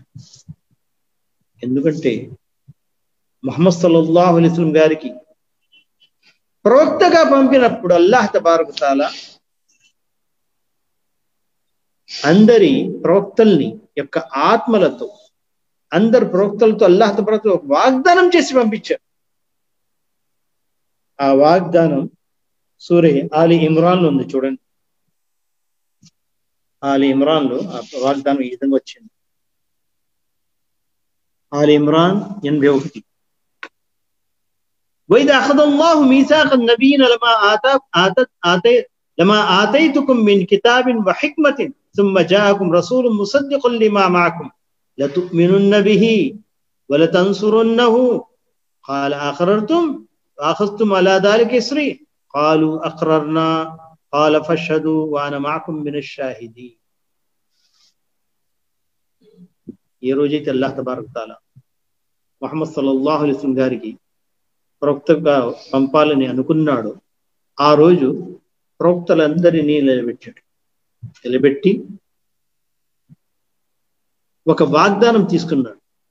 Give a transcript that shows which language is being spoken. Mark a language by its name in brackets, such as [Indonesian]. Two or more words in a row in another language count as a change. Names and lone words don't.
[Telugu] ఎందుకంటే ముహమ్మద్ [Arabic] صلى الله عليه وسلم [Telugu] గారికి ప్రవక్తగా పంపినప్పుడు [Arabic] الله تبارك وتعالى [Telugu] అందరి ప్రవక్తల్ని యొక్క ఆత్మలతో, అందరు ప్రవక్తలతో [Arabic] الله تبارك وتعالى [Telugu] ఒక వాగ్దానం చేసి పంపించారు. ఆ వాగ్దానం సూరే ఆలి ఇమ్రాన్ లో ఉంది, చూడండి. ఆలి ఇమ్రాన్ లో ఆ వాగ్దానం ఈ విధంగా వచ్చింది. ఆలి ఇమ్రాన్ 81. [Arabic] وإذا أخذ الله ميثاق النبيين لما آتيتكم من كتاب وحكمة ثم جاءكم رسول مصدق لما معكم لتؤمنن به ولتنصرنه قال أقررتم وأخذتم على ذلك إصري قالوا أقررنا قال فاشهدوا وأنا معكم من الشاهدين. [Telugu] ఈ రోజైతే [Arabic] الله تبارك وتعالى [Telugu] ముహమ్మద్ [Arabic] صلى الله عليه وسلم [Telugu] గారికి ప్రవక్తగా పంపాలని అనుకున్నాడు, ఆ రోజు ప్రవక్తలందరినీ నిలబెట్టి ఒక వాగ్దానం తీసుకున్నాడు.